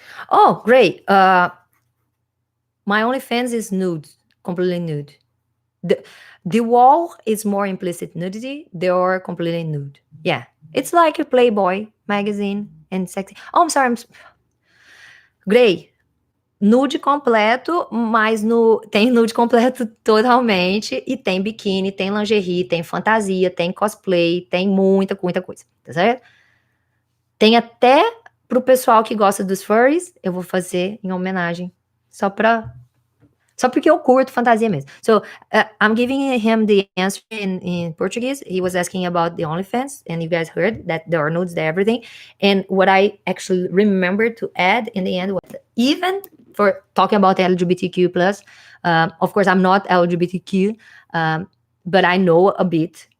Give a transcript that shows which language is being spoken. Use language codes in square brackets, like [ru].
[en] Oh, great. My OnlyFans is nude, completely nude. The wall is more implicit nudity. They are completely nude. Yeah, it's like a Playboy magazine and sexy. Oh, I'm sorry. [pt] Gray, nude completo, mas tem nude completo totalmente, e tem biquíni, tem lingerie, tem fantasia, tem cosplay, tem muita, muita coisa, tá certo? Tem até pro pessoal que gosta dos furries, eu vou fazer em homenagem, só porque eu curto fantasia mesmo. [en] So, I'm giving him the answer in Portuguese. He was asking about the OnlyFans, and you guys heard that there are nudes there, everything. And what I actually remembered to add in the end was, even for talking about LGBTQ plus, of course, I'm not LGBTQ, but I know a bit.